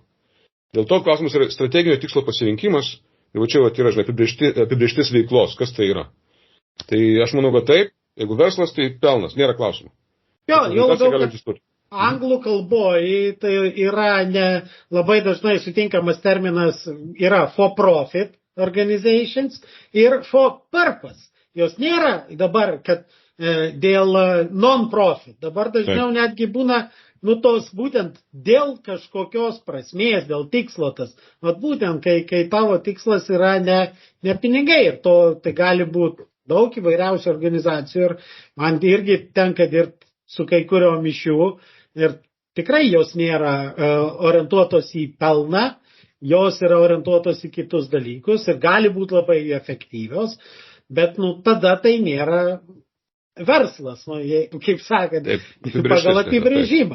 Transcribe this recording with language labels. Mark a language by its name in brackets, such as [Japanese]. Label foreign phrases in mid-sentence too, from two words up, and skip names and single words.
[Lithuanian] Dėl to klausimas yra strateginio tikslo pasirinkimas, ir va čia yra, apibrėžtis veiklos, kas tai yra. Tai aš manau, kad taip, jeigu verslas, tai pelnas, nėra klausimų. Jo, jau labiau, kad anglų kalboje tai yra ne labai dažnai sutinkamas terminas, yra [English] for profit organizations [Lithuanian] ir [English] for purpose. [Lithuanian] Jos nėra dabar, kad dėl non-profit. Dabar dažniau netgi būna, tos būtent dėl kažkokios prasmės, dėl tikslo tas. Vat būtent, kai tavo tikslas yra ne pinigai ir tai gali būti daug įvairiausių organizacijų ir man irgi tenka dirbti su kai kuriom iš jų ir tikrai jos nėra orientuotos į pelną, jos yra orientuotos į kitus dalykus ir gali būti labai efektyvios, bet tada tai nėra verslas, kaip sakant, pagal apibrėžimą.